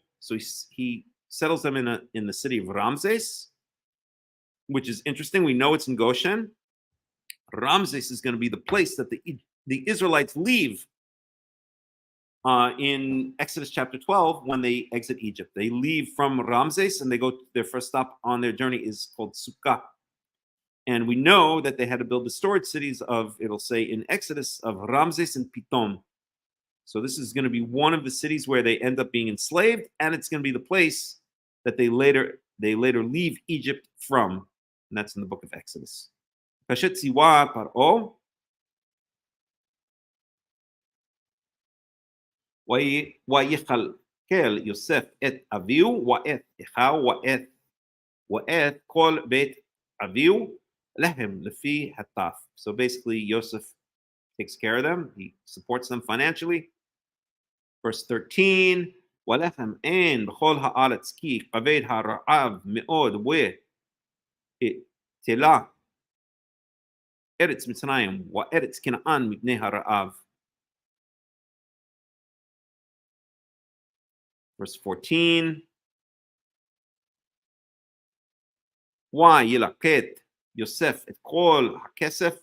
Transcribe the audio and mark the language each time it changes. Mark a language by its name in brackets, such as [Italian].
[English] So he settles them in the city of Ramses, which is interesting. We know it's in Goshen. Ramses is going to be the place that the Israelites leave in Exodus chapter 12 when they exit Egypt. They leave from Ramses and they go, their first stop on their journey is called Sukkah. And we know that they had to build the storage cities of, it'll say in Exodus, of Ramses and Pitom. So this is going to be one of the cities where they end up being enslaved, and it's going to be the place that they later leave Egypt from. And that's in the book of Exodus. [Hebrew] Kashet siwa paro ויכלכל יוסף את אביו ואת אחיו ואת כל בית אביו להם לפי הטף. [English] So basically Joseph takes care of them. He supports them financially. [Hebrew] Verse 13, ולחם אין בכל הארץ כי כבד הרעב מאוד ותלה ארץ מצרים וארץ כנען מפני הרעב. Verse 14, why ילקט Yosef et kol hakesef.